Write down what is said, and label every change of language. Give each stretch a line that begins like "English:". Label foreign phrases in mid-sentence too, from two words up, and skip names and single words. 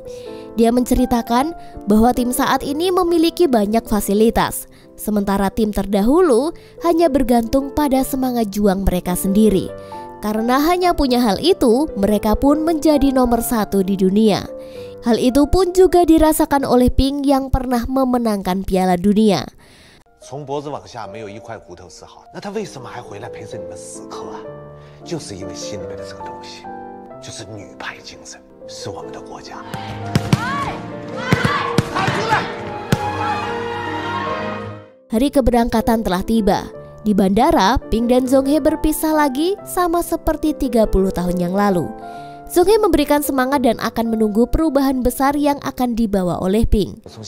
Indonesian: Dia menceritakan bahwa tim saat ini memiliki banyak fasilitas, sementara tim terdahulu hanya bergantung pada semangat juang mereka sendiri. Karena hanya punya hal itu, mereka pun menjadi nomor 1 di dunia. Hal itu pun juga dirasakan oleh Ping yang pernah memenangkan Piala Dunia.
Chinese: 从脖子往下没有一块骨头丝毫，那他为什么还回来陪着你们死磕啊？就是因为心里面的这个东西，就是女排精神，是我们的国家。
Indonesian: Hari keberangkatan telah tiba. Di bandara, Ping dan Zhong He berpisah lagi sama seperti 30 tahun yang lalu. Zhong He memberikan semangat dan akan menunggu perubahan besar yang akan dibawa oleh Ping.